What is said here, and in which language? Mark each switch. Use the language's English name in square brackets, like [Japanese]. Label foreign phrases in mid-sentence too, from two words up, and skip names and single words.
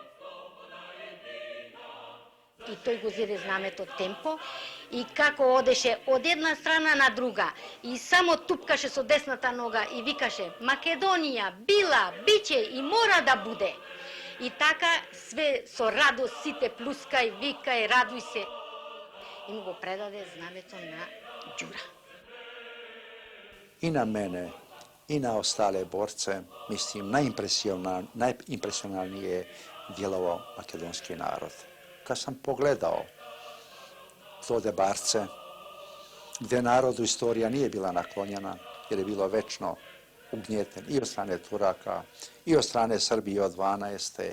[Macedonian] И тој го зеде знамето темпо и како одеше од една страна на друга и само тупкаше со десната нога и викаше Македонија била, [Serbian] биче и мора да буде. [Macedonian] И така све со радост сите плускај, викај, радуј се. И му го предаде знамето на Ѓура. [Serbian] I na mene, i na ostale borce, mislim, najimpresionalnije je djelovao makedonski narod. Kad sam pogledao to debarce, gde narodu istorija nije bila naklonjena, jer je bilo večno ugnjeten i od strane Turaka, i od strane Srbije od 12.